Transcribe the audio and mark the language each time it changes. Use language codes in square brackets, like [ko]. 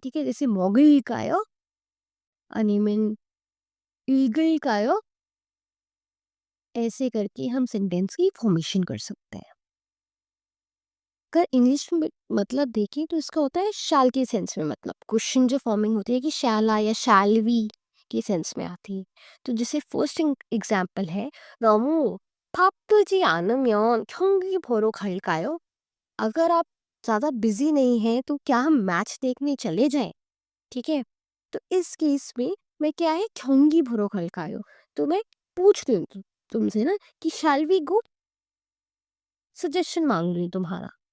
[hi] ठीक है, जैसे मोगिल कायो, अनिमिन ईगल कायो, ऐसे करके हम सेंटेंस की फॉर्मेशन कर सकते हैं। अगर इंग्लिश में मतलब देखें तो इसका होता है शैल के सेंस में, मतलब क्वेश्चन जो फॉर्मिंग होती है कि शैल आ या शैल वी के सेंस में आती है। तो जैसे फर्स्ट एग्जांपल है, [ko] 너무 바쁘지 않으면 경기 보러 갈까요? [hi] अगर आप ज़्यादा बिजी नहीं हैं तो क्या हम मैच देखने चले जाएं? ठीक है, तो इस केस में मैं क्या है [ko] 경기 보러 갈까요? [hi] तो मैं पूछ रही हूँ तुमसे ना कि शैल वी गो, सजेशन मांग रही हूँ तुम्हारा।